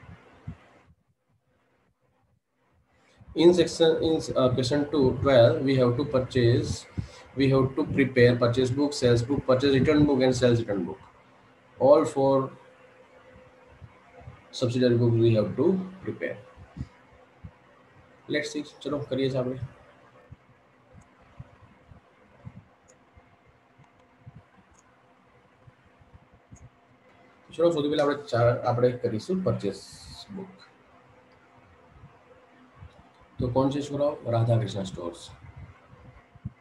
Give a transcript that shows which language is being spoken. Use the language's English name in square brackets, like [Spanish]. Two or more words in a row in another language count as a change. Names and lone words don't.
[English] In question 2 12 we have to prepare purchase book, sales book, purchase return book and sales return book. All four subsidiary books we have to prepare. Let's see, [Hindi] चलो करिए साहब. चलो [Gujarati] સૌથી પહેલા આપણે કરીશું [English] purchase book. [Gujarati] તો કોણ છે છોકરાઓ? રાધાકૃષ્ણ સ્ટોર્સ.